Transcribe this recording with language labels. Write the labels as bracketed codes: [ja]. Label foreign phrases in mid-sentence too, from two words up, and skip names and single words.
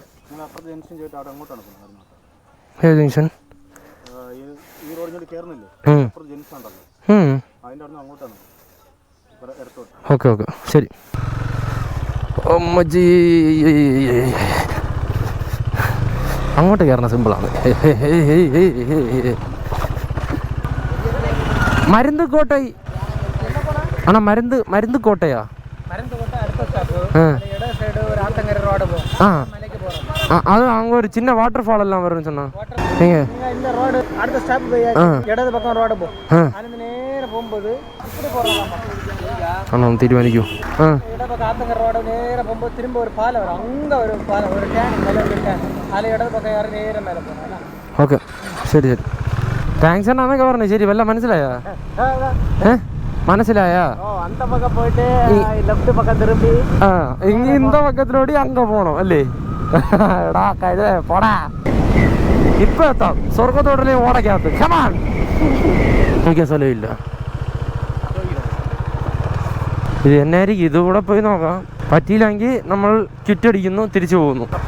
[ml] ഏത് ജംഗ്ഷൻ? ഓക്കെ ഓക്കെ ശരി. അമ്മജി അങ്ങോട്ട് കയറണ സിമ്പിളാണ്. മരുന്ന് കോട്ട ആണോ? മരുന്ന് കോട്ടയാ? [ta] அது அங்க ஒரு சின்ன வாட்டர் ஃபால் எல்லாம் வரும்னு சொன்னா. நீங்க இந்த ரோட் அடுத்த ஸ்டாப் போய் இடது பக்கம் ரோட் போ. அந்த நேரா போகும்போது இப்படி போறலாம். அண்ணா தீர்மானிக்கோ. இடது பக்கம் ஆத்தங்கர ரோட் நேரா போகும்போது திரும்ப ஒரு பாலம் வரும். அங்க ஒரு பாலம், ஒரு டேன் மேல ஒரு டேன். அதுல இடது பக்கம் யார நேரா மேல போறலாம். [ml] ஓகே ശരി ശരി. താങ്ക്സ് അണ്ണാ എന്നൊക്കെ പറഞ്ഞു. ശരി വല്ല മനസ്സിലായോ? മനസ്സിലായാ? [ta] அந்த பக்கம் போயிட்டு லெஃப்ட் பக்கம் திரும்பி இங்க இந்த பக்கத்திலோடி அங்க [ml] போണം അല്ലേ? എടാ കഴുതേ പോടാ. ഇപ്പൊ എത്താം സ്വർഗത്തോടല്ലേ ഓടക്കകത്ത്. കമാൺ. എനിക്ക് സ്ഥലമില്ല. ഇത് എന്നായിരിക്കും? ഇതുകൂടെ പോയി നോക്കാം. പറ്റിയില്ലെങ്കിൽ നമ്മൾ ചുറ്റടിക്കുന്നു, തിരിച്ചു പോകുന്നു.